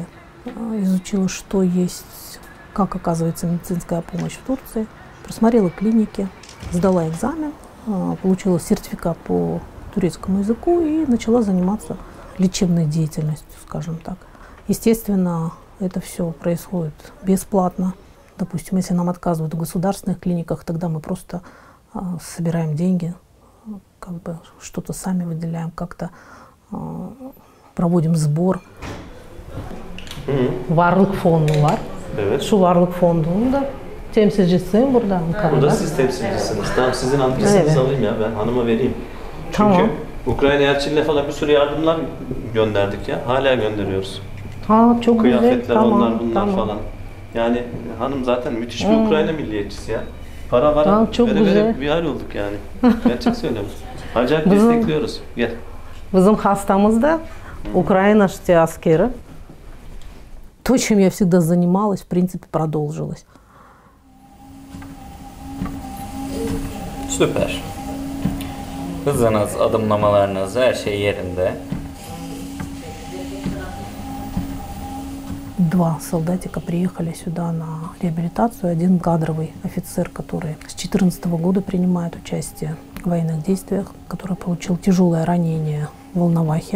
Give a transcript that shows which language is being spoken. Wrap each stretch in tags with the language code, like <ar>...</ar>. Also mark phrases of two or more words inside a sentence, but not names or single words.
<ru>Изучила, что есть, как оказывается медицинская помощь в Турции, просмотрела клиники, сдала экзамен, получила сертификат по турецкому языку и начала заниматься лечебной деятельностью, скажем так. Естественно, это все происходит бесплатно. Допустим, если нам отказывают в государственных клиниках, тогда мы просто собираем деньги, как бы что-то сами выделяем, как-то проводим sбор.</ru> <tr>Varlık fonu var. Evet. Şu varlık fonunun da temsilcisiyim burada Ankara'da. Burada siz temsilcisiniz. Tamam, sizin adresinizi Evet. alayım ya, ben hanıma vereyim. Çünkü Tamam. Ukrayna elçiliğine falan bir sürü yardımlar gönderdik ya. Hala gönderiyoruz. Ha, çok güzel. Kıyafetler, Tamam, onlar bunlar tamam. falan. Yani hanım zaten müthiş bir Ukrayna milliyetçisi ya. Para var. Tamam, çok güzel. Bir hal olduk yani. Gerçek söylüyorum. Acayip Bizim- destekliyoruz. Gel. Bizim hastamız da украинские askeri.</tr> <ru>То, чем я всегда занималась, в принципе, продолжилось.</ru> <tr>Süper. Hızınız, adımlamalarınız, her şey yerinde.</tr> <ru>Два солдатика приехали сюда на реабилитацию. Один кадровый офицер, который с 2014 года принимает участие в военных действиях, который получил тяжелое ранение в Волновахе.</ru>